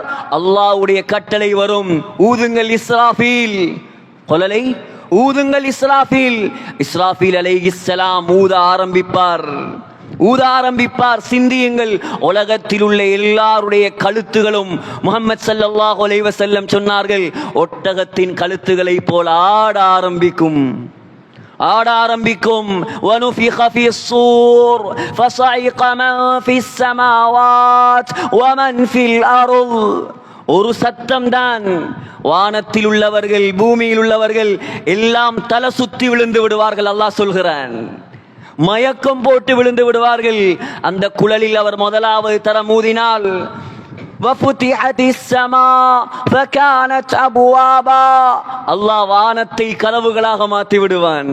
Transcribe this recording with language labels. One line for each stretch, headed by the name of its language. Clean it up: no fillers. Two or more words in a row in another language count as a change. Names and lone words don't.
Tamil: அல்லாஹ்வுடைய கட்டளை வரும், ஊதுங்கள் இஸ்ராஃபீல், குழலை ஊதுங்கள் இஸ்ராஃபீல். இஸ்ராஃபீல் அலைஹிஸ்ஸலாம் ஊத ஆரம்பிப்பார். சிந்தியுங்கள், உலகத்தில் உள்ள எல்லாருடைய கழுத்துகளும் முஹம்மது
Arabic: صلى الله عليه وسلم
Tamil: சொன்னார்கள், ஒட்டகத்தின் கழுத்துகளை போல் ஆட ஆரம்பிக்கும்.
Arabic: وَنُفِخَ فِي الصُّورِ فَصَعِقَ مَنْ فِي السَّمَاوَاتِ وَمَنْ فِي الْأَرْضِ.
Tamil: ஒரு சத்தம் தான். வானத்தில் உள்ளவர்கள், பூமியில் உள்ளவர்கள் எல்லாம் தலை சுத்தி விழுந்து விடுவார்கள். அல்லாஹ் சொல்கிறான், மயக்கம் போட்டு விழுந்து விடுவார்கள். அந்த குழலில் அவர் முதலாவது தரம் ஊதினால் அல்லாஹ் வானத்தை கதவுகளாக மாற்றி விடுவான்.